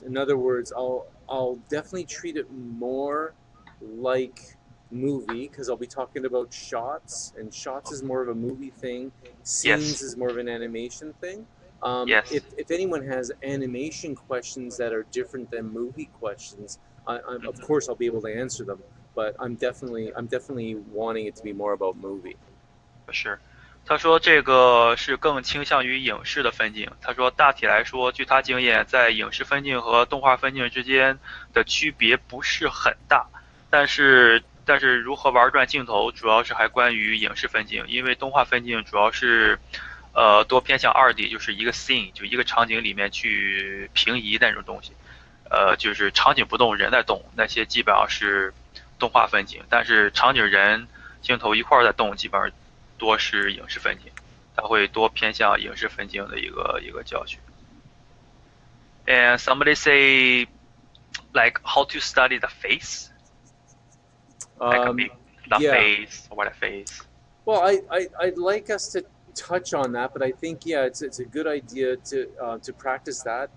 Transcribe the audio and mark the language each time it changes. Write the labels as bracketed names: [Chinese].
[English] In other words, I'll definitely treat it more like movie because I'll be talking about shots, and shots is more of a movie thing. Scenes is more of an animation thing. If anyone has animation questions that are different than movie questions, of course I'll be able to answer them. But I'm definitely wanting it to be more about movie. For sure. [Chinese] 他说这个是更倾向于影视的分镜。他说大体来说，据他经验，在影视分镜和动画分镜之间的区别不是很大，但是如何玩转镜头，主要是还关于影视分镜，因为动画分镜主要是多偏向2D，就是一个 scene 就一个场景里面去平移那种东西，就是场景不动人在动，那些基本上是动画分镜，但是场景人镜头一块在动，基本上多是影视分镜，它会多偏向影视分镜的一个教学。 [English] And somebody say like how to study the face, like a big the Yeah. face or what a face. Well, I'd like us to touch on that, but I think it's a good idea to practice that.